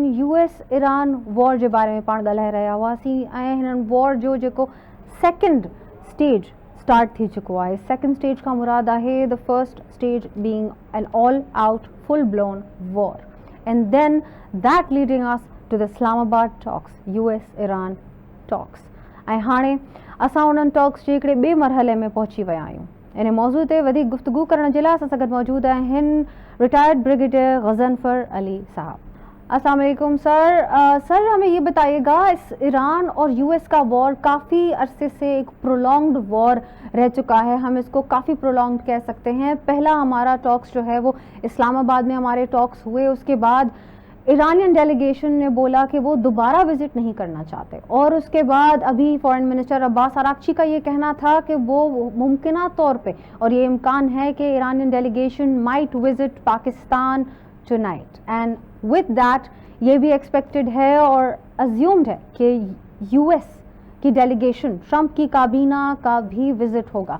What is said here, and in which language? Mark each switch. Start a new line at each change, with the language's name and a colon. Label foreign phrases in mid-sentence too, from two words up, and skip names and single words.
Sindhi: US ईरान वॉर जे बारे में पाण ॻाल्हाए रहिया हुआसीं ऐं हिननि वॉर जो जेको
English: second stage start
Sindhi: थी चुको आहे।
English: second stage
Sindhi: खां मुराद आहे
English: the first stage being an all out full blown war and then that leading us to the Islamabad talks, US Iran talks.
Sindhi: ऐं हाणे असां उन्हनि टॉक्स जे हिकिड़े ॿिए मरहले में पहुची विया आहियूं। इन मौज़ू ते वधीक गुफ्तगू करण जे लाइ असां सां गॾु मौजूद आहिनि
English: retired brigadier
Sindhi: गज़नफर अली साहब।
Arabic: السلام عليكم सर।
Urdu: سر ہمیں یہ بتائیے گا، اس ایران اور US کا وار کافی عرصے سے ایک
English: prolonged war
Urdu: رہ چکا ہے، ہم اس کو کافی پرولانگڈ کہہ سکتے ہیں. پہلا ہمارا ٹاکس جو ہے وہ اسلام آباد میں ہمارے ٹاکس ہوئے، اس کے بعد
English: Iranian delegation
Urdu: نے بولا کہ وہ دوبارہ وزٹ نہیں کرنا چاہتے، اور اس کے بعد ابھی
English: foreign minister
Urdu: عباس عراقچی کا یہ کہنا تھا کہ وہ ممکنہ طور پہ اور یہ امکان ہے کہ
English: Iranian delegation might visit Pakistan tonight, and with that
Urdu: یہ بھی ایکسپیکٹڈ ہے اور اسیومڈ ہے کہ US کی ڈیلیگیشن ٹرمپ کی کابینہ کا بھی وزٹ ہوگا.